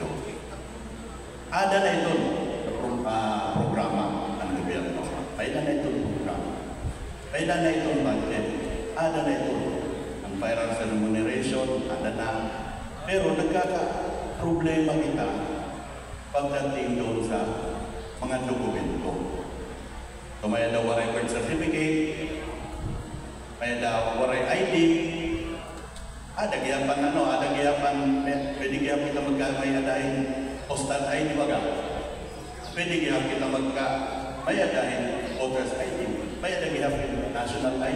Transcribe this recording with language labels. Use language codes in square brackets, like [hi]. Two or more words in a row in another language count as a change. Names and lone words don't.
[war] Ada na ito programa ng gobyerno. Pailan na ito programa. Pailan na ito budget. Ada na ito ang [en] finance remuneration. [war] Ada na. Pero nagkaka-problema kita pagdating doon sa mga dokumento. So may daw waray [en] birth certificate, [war] may daw waray ID, ada giyapan pwede giyapan kita magkamay adahin [en] postal ID [war] baga. Pwede giyapan kita may adahin [en] voters ID, [war] may adahin [en] national ID.